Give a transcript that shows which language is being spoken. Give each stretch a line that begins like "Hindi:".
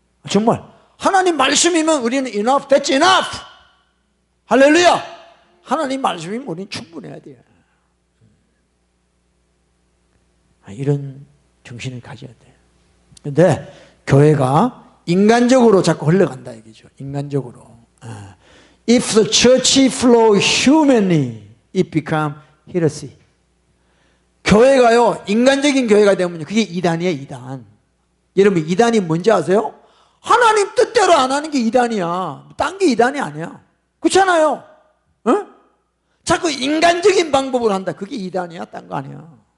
Korean: 정말 하나님 말씀이면 우리는
English: enough, that's enough.
Korean: 할렐루야. 하나님 말씀이면 우리는 충분해야 돼요. 이런 정신을 가져야 돼요. 그런데 교회가 인간적으로 자꾸 흘러간다 얘기죠. 인간적으로.
English: If the church flow humanly, it become heresy.
Korean: 교회가요, 인간적인 교회가 되면 그게 이단이에요, 이단. 여러분, 이단이 뭔지 아세요? 하나님 뜻대로 안 하는 게 이단이야. 딴 게 이단이 아니야. 그렇잖아요. 어? 자꾸 인간적인 방법으로 한다. 그게 이단이야, 딴 거 아니야.